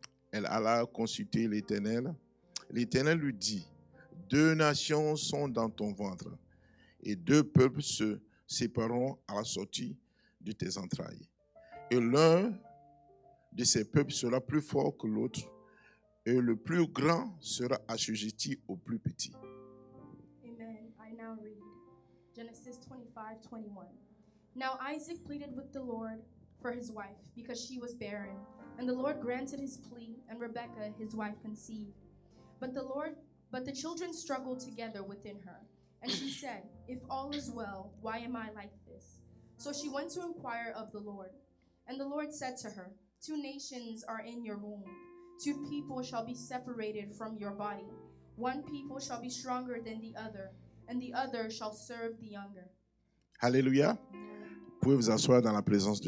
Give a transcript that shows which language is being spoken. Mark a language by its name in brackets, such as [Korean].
[French] Elle alla consulter l'Éternel. L'Éternel lui dit, 2 nations sont dans ton ventre, et 2 peuples se sépareront à la sortie de tes entrailles. Et l'un de ces peuples sera plus fort que l'autre, et le plus grand sera assujetti au plus petit. [English] Amen. I now read Genesis 25:21. Now Isaac pleaded with the Lord for his wife because she was barren, and the Lord granted his plea, and Rebekah his wife conceived. But the children struggled together within her, and she said, "If all is well, why am I like this?" So she went to inquire of the Lord, and the Lord said to her, 2 nations are in your womb, 2 people shall be separated from your body. 1 people shall be stronger than the other, and the other shall serve the younger. [French] Alléluia. Vous pouvez vous asseoir dans la présence de